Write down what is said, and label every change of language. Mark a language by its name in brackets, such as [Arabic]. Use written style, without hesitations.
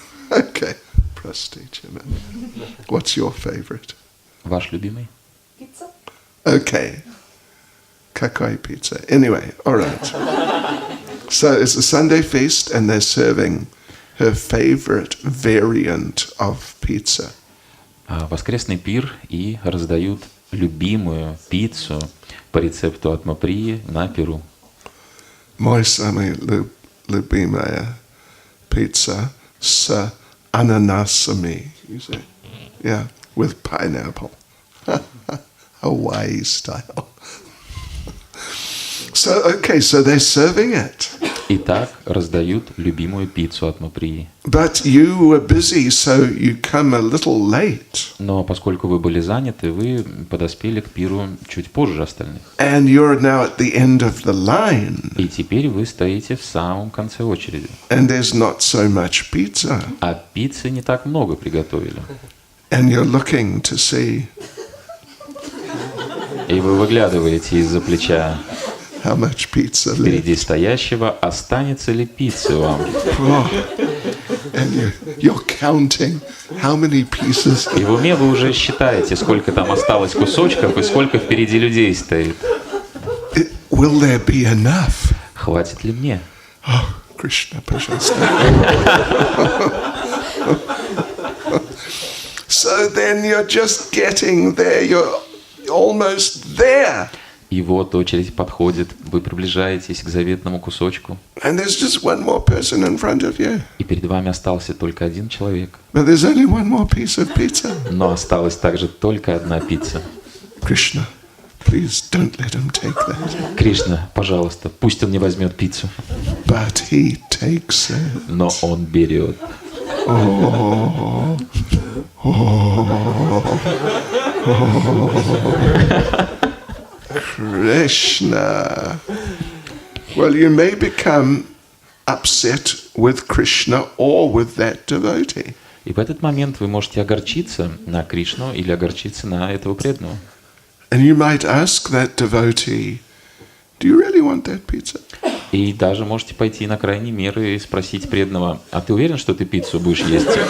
[English] Okay. [Russian] Простите меня. [English] What's your favorite? [Russian] Ваш любимый? [English] Pizza? Okay. [Russian] Какой [English] pizza? Anyway, all right. So it's a Sunday feast and they're serving her favorite variant of pizza. [Russian] Воскресный пир и раздают любимую пиццу по рецепту от Маприи на пиру. Мой самый любимая pizza с ананасами. [English] You say, yeah, with pineapple. Hawaii style. So, okay, so they're serving it. [Russian] Итак, раздают любимую пиццу от Маприи. [English] But you were busy, so you come a little late. [Russian] Но поскольку вы были заняты, вы подоспели к пиру чуть позже остальных. [English] And you're now at the end of the line. [Russian] И теперь вы стоите в самом конце очереди. [English] And there's not so much pizza. [Russian] А пиццы не так много приготовили. [English] And you're looking to see [Russian] И вы выглядываете из-за плеча [English] how much pizza [Russian] впереди [English] left. [Russian] стоящего, останется ли пиццы вам. Oh. [English] And you're counting how many pieces. [Russian] И в уме вы уже считаете, сколько там осталось кусочков и сколько впереди людей стоит. [English] Will there be enough? [Russian] Хватит ли мне? [English] Oh, Krishna, [Russian] пожалуйста. [English] So then you're just getting there. You're almost there. [Russian] И вот очередь подходит, вы приближаетесь к заветному кусочку, [English] And there's just one more person in front of you. [Russian] и перед вами остался только один человек. [English] But there's only one more piece of pizza. [Russian] Но осталась также только одна пицца. [English] Krishna, please don't let him take that. [Russian] Кришна, пожалуйста, пусть он не возьмет пиццу. [English] But he takes it. [Russian] Но он берет. Oh. Krishna. [English] Well, you may become upset with Krishna or with that devotee. [Russian] И в этот момент вы можете огорчиться на Кришну или огорчиться на этого преданного. [English] And you might ask that devotee, do you really want that pizza? [Russian] И даже можете пойти на крайние меры и спросить преданного, а ты уверен, что ты пиццу будешь есть?